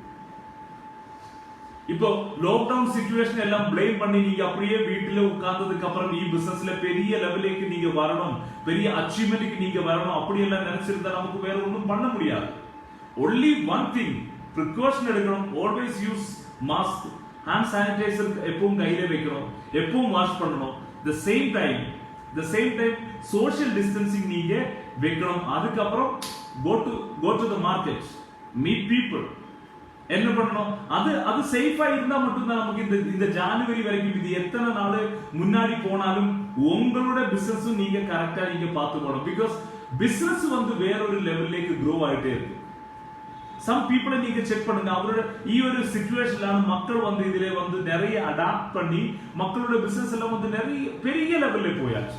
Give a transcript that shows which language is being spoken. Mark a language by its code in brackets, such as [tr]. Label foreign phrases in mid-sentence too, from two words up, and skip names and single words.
[ta] இப்போ [en] lockdown situation [ta] எல்லாம் பிளேம் பண்ணி நீங்க அப்படியே வீட்டுல உட்கார்ந்ததுக்கு அப்புறம் ഈ பிசினஸ்ல பெரிய லெவலுக்கு நீங்க வரணும், பெரிய அச்சீவ்மெண்ட்க்கு நீங்க வரணும் அப்படி எல்லாம் நினைச்சிருந்தா நமக்கு வேற ஒண்ணும் பண்ண முடியாது. [en] only one thing, precaution எடுக்கணும், always use mask, hand sanitizer [ta] எப்பவும் கையில வைக்கணும், எப்பவும் வாஷ் பண்ணணும். [en] the same time social distancing [ta] நீங்க வைக்கணும். அதுக்கப்புறம் [en] go to the market, meet people. [ta] என்ன பண்ணணும், அது சேஃபா இருந்தா மட்டும்தான் நமக்கு இந்த ஜனவரி வரைக்கும் இது எத்தனை நாள் முன்னாடி போனாலும் உங்களோட பிசினஸ் நீங்க கரெக்டா நீங்க பார்த்து போகணும். [en] because business [ta] வந்து வேற ஒரு லெவல்லேக்கு க்ரோ ஆயிட்டே இருக்கு. [en] some people [ta] நீங்க செக் பண்ணுங்க, அவரோட ஒரு சிச்சுவேஷன்ல மக்கள் வந்து இதுல வந்து நிறைய அடாப்ட் பண்ணி மக்களோட பிசினஸ் எல்லாம் வந்து நிறைய பெரிய லெவல்ல போயாச்சு.